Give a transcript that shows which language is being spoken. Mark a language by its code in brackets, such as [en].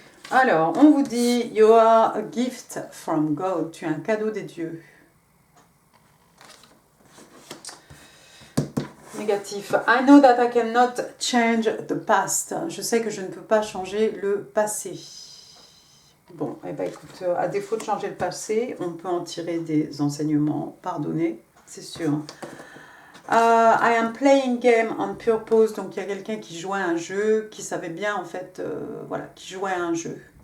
[fr] Alors, on vous dit, [en] you are a gift from God. [fr] Tu es un cadeau des dieux. Négatif. [en] I know that I cannot change the past. [fr] Je sais que je ne peux pas changer le passé. Bon, eh ben écoute, à défaut de changer le passé, on peut en tirer des enseignements. Pardonnez, c'est sûr. [en] I am playing game on purpose. [fr] Donc il y a quelqu'un qui jouait à un jeu, qui savait bien en fait, voilà, qui jouait à un jeu.